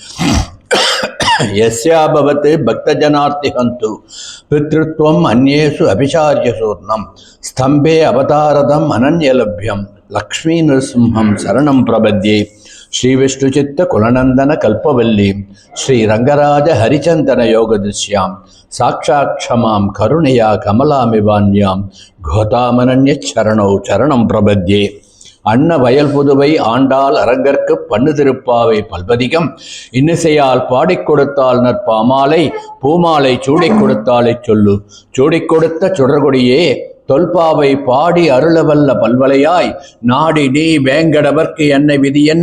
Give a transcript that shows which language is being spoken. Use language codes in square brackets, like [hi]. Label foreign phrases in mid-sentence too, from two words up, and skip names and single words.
[sa] यस्याभवत् भक्तजनार्तिहन्तु पितृत्वम् अन्येषु अभिचार्यसूर्णं स्तम्भे अवतारदम् अनन्यलभ्यं लक्ष्मीनृसिंहं शरणं प्रपद्ये श्रीविष्णुचित्तकुलनन्दन कल्पवल्लीं श्रीरङ्गराज हरिचन्दन योगदृश्यां साक्षात् क्षमां करुणया कमलामिवान्यां घोतामनन्यचरणौ चरणं [ta] प्रपद्ये அன்ன வயல் புதுவை ஆண்டாள் அரங்கற்கு பண்ணு திருப்பாவை பல்பதிகம் இன்னிசையால் பாடிக் கொடுத்தால் நற்பாமாலை பூமாலை சூடிக் கொடுத்தாலை சொல்லு சூடிக் கொடுத்த சுடர்கொடியே தொல்பாவை பாடி அருளவல்ல பல்வலையாய் நாடி நீ வேங்கடவர்க்கு என்ன விதி என்ன